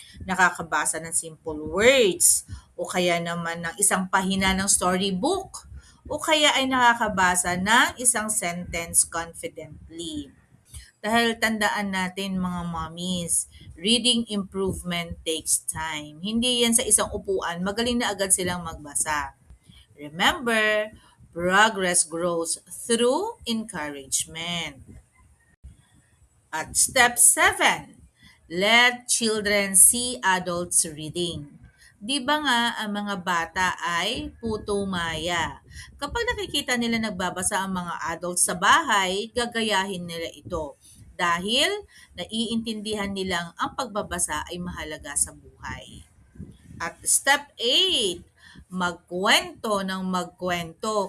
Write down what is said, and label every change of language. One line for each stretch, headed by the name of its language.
Filipino: Nakakabasa ng
English: simple words,
Filipino: o kaya naman ng isang pahina ng storybook, o kaya ay nakakabasa ng isang
English: sentence confidently.
Filipino: Dahil tandaan natin mga mommies,
English: reading improvement takes time.
Filipino: Hindi yan sa isang upuan, magaling na agad silang magbasa.
English: Remember, progress grows through encouragement. At step 7, let children see adults reading.
Filipino: Di ba nga ang mga bata ay puto maya? Kapag nakikita nila nagbabasa ang mga adults sa bahay, gagayahin nila ito. Dahil naiintindihan nilang ang pagbabasa ay mahalaga sa buhay. At step 8, magkwento ng magkwento.